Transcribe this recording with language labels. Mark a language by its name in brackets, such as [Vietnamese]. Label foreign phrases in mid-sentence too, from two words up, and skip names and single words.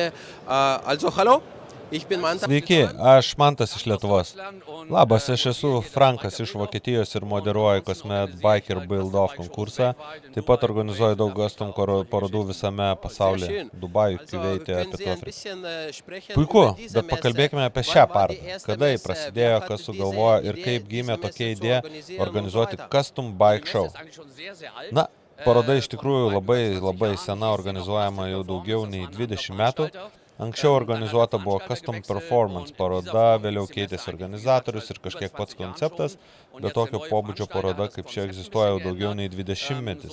[German] Also, hallo? [Lithuanian] Sveiki, aš Mantas iš Lietuvos. Labas, aš esu Frankas iš Vokietijos ir moderuoju kasmet Biker Build Off konkursą. Taip pat organizuoju daug custom parodų visame pasaulyje. Dubajų, Kuveite, Pietų Afrikoje. Puiku, bet pakalbėkime apie šią parodą. Kada ji prasidėjo, kas sugalvojo ir kaip gimė tokia idėja organizuoti [English] custom bike show. [Lithuanian] Na, paroda iš tikrųjų labai sena, organizuojama jau daugiau nei 20 metų. Anksčiau organizuota buvo Custom Performance paroda, vėliau keitėsi organizatorius ir kažkiek pats konceptas, bet tokio pobūdžio paroda kaip čia egzistuoja jau daugiau nei 20 metis.